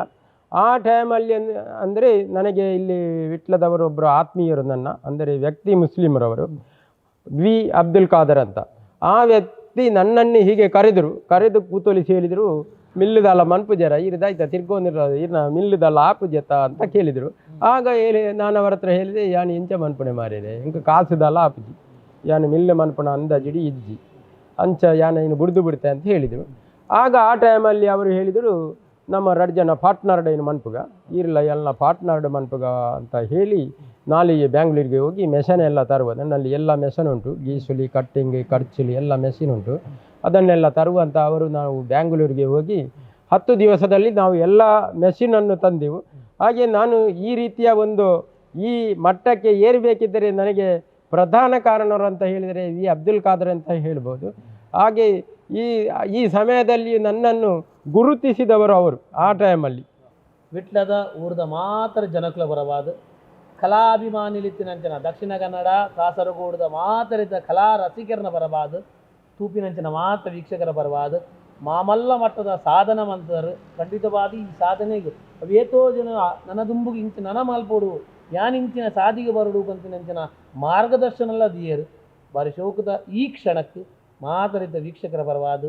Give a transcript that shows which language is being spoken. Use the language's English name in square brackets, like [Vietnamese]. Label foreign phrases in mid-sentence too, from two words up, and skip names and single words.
[Kannada] ಆ ಟೈಮಲ್ಲಿ ಅಂದರೆ ನನಗೆ ಇಲ್ಲಿ ವಿಟ್ಲದವರು ಒಬ್ಬರು ಆತ್ಮೀಯರು, ನನ್ನ ಅಂದರೆ ವ್ಯಕ್ತಿ ಮುಸ್ಲಿಮರವರು, ವಿ ಅಬ್ದುಲ್ ಖಾದರ್ ಅಂತ. ಆ ವ್ಯಕ್ತಿ ನನ್ನನ್ನು ಹೀಗೆ ಕರೆದು ಕೂತೊಲಿಸಿ ಹೇಳಿದರು, [Tulu] ಮಿಲ್ಲುದಲ್ಲ ಮನ್ಪುಜರ ಇರ್ದಾಯ್ತಾ ತಿರ್ಕೊಂಡಿರ ಇರ್ನ ಮಿಲ್ಲುದಲ್ಲ ಆಪುಜತ [Kannada] ಅಂತ ಕೇಳಿದರು. ಆಗ ನಾನು ಅವರ ಹತ್ರ ಹೇಳಿದೆ, [Tulu] ಯಾನು ಇಂಚ ಮನ್ಪುಣೆ ಮಾರಿದೆ ಇಂಕ ಕಾಸುದಲ್ಲ ಆಪುಜಿ, ಯಾನು ಮಿಲ್ಲು ಮನ್ಪುಣ ಅಂದಾಜಿಡಿ ಇಜ್ಜಿ ಅಂಚ ಯಾನ ಇನ್ನು ಬಿಡ್ತೆ [Kannada] ಅಂತ ಹೇಳಿದರು. ಆಗ ಆ ಟೈಮಲ್ಲಿ ಅವರು ಹೇಳಿದರು, ನಮ್ಮ 2 ಜನ ಪಾರ್ಟ್ನರ್ಡ್ ಏನು ಮನ್ಪುಗ ಇರಲ್ಲ ಎಲ್ಲ ಪಾರ್ಟ್ನರ್ಡ್ ಮನ್ಪುಗ ಅಂತ ಹೇಳಿ ನಾಳೆಗೆ ಬ್ಯಾಂಗ್ಳೂರಿಗೆ ಹೋಗಿ ಮೆಷನ್ ಎಲ್ಲ ತರುವ, ನನ್ನಲ್ಲಿ ಎಲ್ಲ ಮೆಷನ್ ಉಂಟು, ಗೀಸುಲಿ ಕಟ್ಟಿಂಗ್ ಖರ್ಚುಲಿ ಎಲ್ಲ ಮೆಷಿನ್ ಉಂಟು, ಅದನ್ನೆಲ್ಲ ತರುವಂತ ಅವರು ನಾವು ಬ್ಯಾಂಗ್ಳೂರಿಗೆ ಹೋಗಿ 10 ದಿವಸದಲ್ಲಿ ನಾವು ಎಲ್ಲ ಮೆಷಿನನ್ನು ತಂದೆವು. ಹಾಗೆ ನಾನು ಈ ರೀತಿಯ ಈ ಮಟ್ಟಕ್ಕೆ ಏರಬೇಕಿದ್ದರೆ ನನಗೆ ಪ್ರಧಾನ ಕಾರಣರು ಅಂತ ಹೇಳಿದರೆ ವಿ ಅಬ್ದುಲ್ ಖಾದರ್ ಅಂತ ಹೇಳ್ಬೋದು. ಹಾಗೆ ಈ ಸಮಯದಲ್ಲಿ ನನ್ನನ್ನು ಗುರುತಿಸಿದವರು ಅವರು. ಆ ಟೈಮಲ್ಲಿ [Tulu] ವಿಟ್ಲದ ಊರದ ಮಾತ್ರ ಜನಕುಲ ಬರಬಾದು ಕಲಾಭಿಮಾನಿಲಿತ್ತಿನಂಚಿನ ದಕ್ಷಿಣ ಕನ್ನಡ ಕಾಸರಗೋಡದ ಮಾತರಿದ ಕಲಾ ರಸಿಕರನ ಬರಬಾದು, ತೂಪಿನಂಚಿನ ಮಾತ್ರ ವೀಕ್ಷಕರ ಬರಬಾದು, ಮಾಮಲ್ಲ ಮಟ್ಟದ ಸಾಧನ ಮಂತರು ಖಂಡಿತವಾದ ಈ ಸಾಧನೆಗೆ ಅವೇತೋ ಜನ ನನ್ನ ದುಂಬುಗೆ ಇಂಚು ನನ್ನ ಮಾಲ್ಪೋಡು ಯಾನಿಂಚಿನ ಸಾಧಿಗೆ ಬರಡು ಬಂತಿನಂಚಿನ ಮಾರ್ಗದರ್ಶನಲ್ಲ ದಿಯರು ಬಾರಿ ಶೋಕದ ಈ ಕ್ಷಣಕ್ಕೆ ಮಾತರಿದ್ದ ವೀಕ್ಷಕರ ಬರಬಾದು.